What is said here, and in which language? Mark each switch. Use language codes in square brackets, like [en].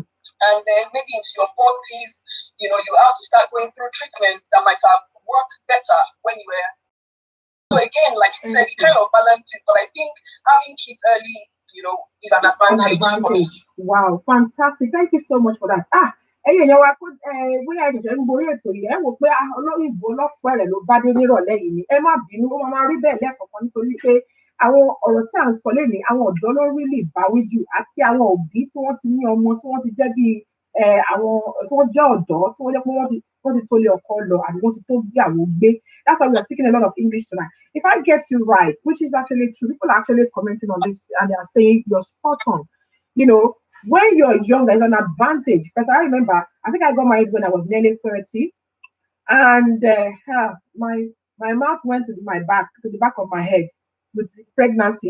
[en] and then maybe into your 40s, you have to start going through treatments that might have worked better when you were. So again, like you said, it Thank you. kind of balances. But I think having kids early, is an advantage. An advantage. Wow, fantastic. Thank you so much for that. [yo] Ẹ̀yin èèyàn wa kó bóyá ẹ̀ṣẹ̀ṣẹ̀ ń borí ètò yìí ẹ wò pé olóyìnbó lọ́pọ̀ rẹ̀ ló bá dé nírọ̀lẹ́ yìí ni ẹ má bínú ó máa rí bẹ́ẹ̀ lẹ́ẹ̀kọ̀ọ̀kan nítorí pé àwọn ọ̀rọ̀ tí à ń sọ lénìí àwọn ọ̀dọ́ ló rí lè báwí jù àti àwọn òbí tí wọ́n ti ní ọmọ tí wọ́n ti jẹ́ bíi àwọn tí wọ́n jẹ́ ọ̀dọ́ tí wọ́n jẹ́ pé wọ́n ti tolé ọkọ lọ àbí wọ́n ti tó bí àwọn gbé. [en] That's why we are speaking a lot of English tonight. If I get you right, which is actually true, people are actually commenting on this and they are saying you're spot on. When you're young, there's an advantage. Because I remember, I think I got married when I was nearly 30, and my mouth went to the back of my head with pregnancy.